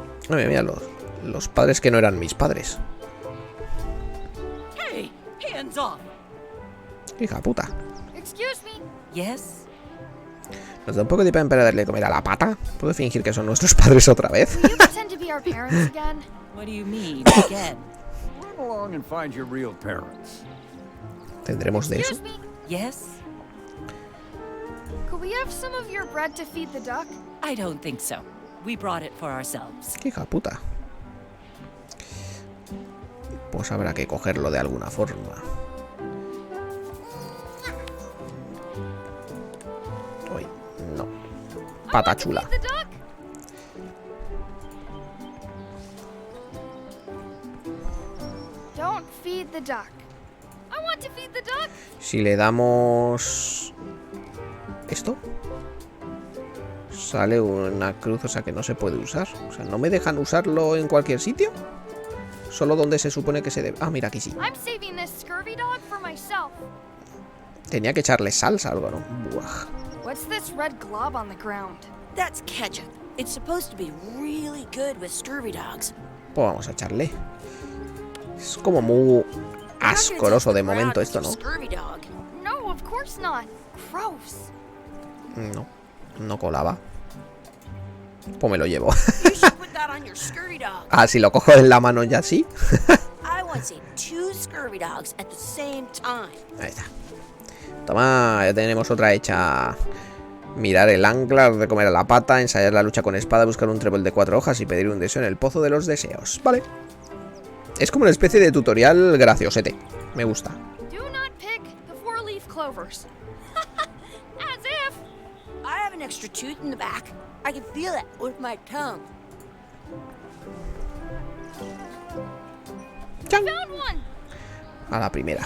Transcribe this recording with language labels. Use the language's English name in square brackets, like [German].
[Spanish] Mira, los padres que no eran mis padres. [English] Hey, hands off. [Spanish] Hija puta. [English] Excuse me. Yes? [Spanish] ¿Nos da un poco de pena para darle comer a la pata? ¿Puedo fingir que son nuestros padres otra vez? [English] Will you pretend to be our parents again? What do you mean, again? Run along and find your real parents. [Spanish] ¿Tendremos de eso? [English] Excuse me. Yes? Could we have some of your bread to feed the duck? I don't think so. We brought it for ourselves. [Spanish] ¡Qué hija puta! Pues habrá que cogerlo de alguna forma. Uy, no. Pata chula. [English] Feed the duck? Don't feed the duck. I want to feed the duck. [Spanish] Si le damos... ¿Esto? Sale una cruz, o sea que no se puede usar. O sea, ¿no me dejan usarlo en cualquier sitio? Solo donde se supone que se debe... Ah, mira, aquí sí. [English] I'm saving this scurvy dog for myself. [Spanish] Tenía que echarle salsa o algo, ¿no? Buah. [English] What's this red glob on the ground? That's ketchup. It's supposed to be really good with scurvy dogs. [Spanish] Pues vamos a echarle. Es como muy asqueroso de momento esto, ¿no? [English] Scurvy dog. No, of course not. Gross. [Spanish] No, no colaba. Pues me lo llevo. [English] You should put that on your scurvy dog. [Spanish] Ah, si lo cojo en la mano ya sí. [English] I want to see 2 scurvy dogs at the same time. [Spanish] Ahí está. Toma, ya tenemos otra hecha. Mirar el ancla, de comer a la pata, ensayar la lucha con espada, buscar un trébol de 4 hojas y pedir un deseo en el pozo de los deseos. Vale. Es como una especie de tutorial graciosete. Me gusta. [English] Do not pick the 4-leaf clovers. As if. I have an extra tooth in the back. I can feel it with my tongue. ¡Chan! Found one. [Spanish] A la primera.